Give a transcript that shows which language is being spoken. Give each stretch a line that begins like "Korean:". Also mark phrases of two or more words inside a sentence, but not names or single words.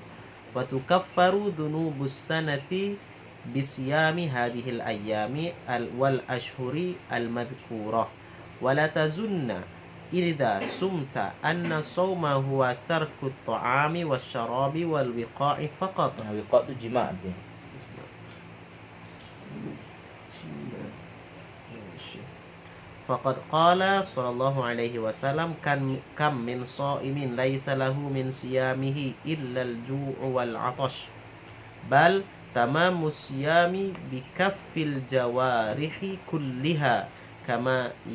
Arabic: وتكفر ذنوب السنة بصيام هذه الأيام والأشهر المذكورة. ولا تظن إذا صمت أن الصوم هو ترك الطعام والشراب والوقاع فقط.
Indonesian: Wiqa' itu jima' dia.
Arabic: فقد قال صلى الله عليه وسلم كم من صائم ليس له من صيامه إلا الجوع والعطش بل تمام الصيام بكف الجوارح كلها كما